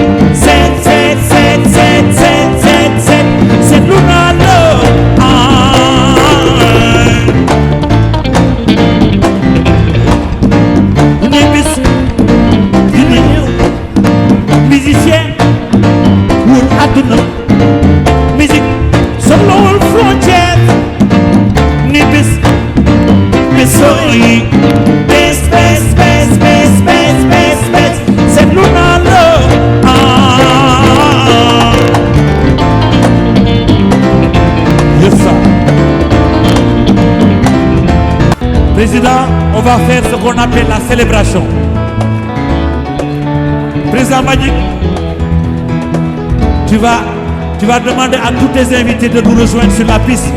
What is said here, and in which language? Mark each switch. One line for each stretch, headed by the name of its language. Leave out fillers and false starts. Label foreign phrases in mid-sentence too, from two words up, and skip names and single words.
Wolof: set luna lo ni bis dina ñëw musicien wul àdduna musique soxlawul frontière ni bis sori set luna lo
English: yes sir.
French: Président, on va faire ce qu'on appelle la célébration. Président Mbagnick, tu vas demander à tous tes invités de nous rejoindre sur la piste.